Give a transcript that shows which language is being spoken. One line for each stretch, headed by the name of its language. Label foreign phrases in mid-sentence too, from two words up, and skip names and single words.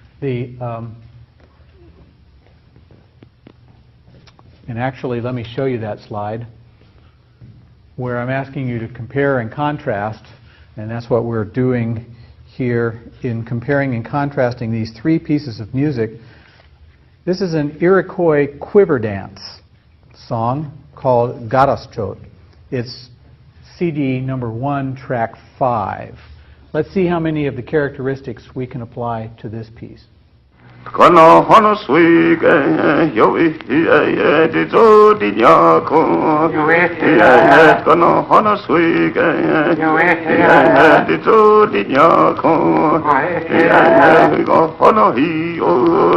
English: And actually, let me show you that slide where I'm asking you to compare and contrast, and that's what we're doing here in comparing and contrasting these 3 pieces of music. This is an Iroquois quiver dance song called Garaschot. It's CD number 1, track 5. Let's see how many of the characteristics we can apply to this piece. Kono hono suike, yo di zo di nyako. Kono hono suike, di zo di nyako. We go hono hi-o.